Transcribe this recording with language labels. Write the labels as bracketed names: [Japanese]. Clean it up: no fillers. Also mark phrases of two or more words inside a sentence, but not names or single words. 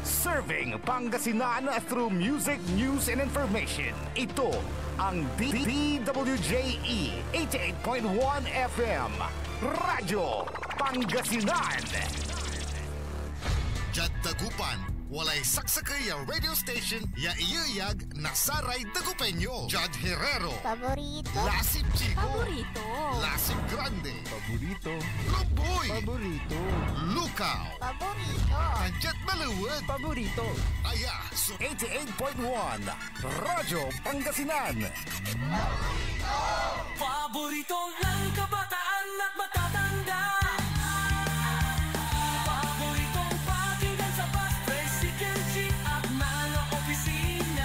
[English] Serving Pangasinan through music, news, and information. [Filipino] Ito ang DWJE 88.1 FM. [Pangasinan] Radyo Pangasinan. Jad Dagupan, walay saksakay ang radio station ya iyayag na Saray Dagupeño. Jad Herrero. Paborito. Lasip Chico. Paborito. Lasip Grande. Paborito. Lumboy. Paborito. Lukaw. Paborito. Tanjat Maluwad. Paborito. Aya, so 88.1 Radyo Pangasinan. [Filipino] Paborito ng kabataan at matatanda. Paboritong pakinggan sa bus, tricycle, jeep at mga opisina.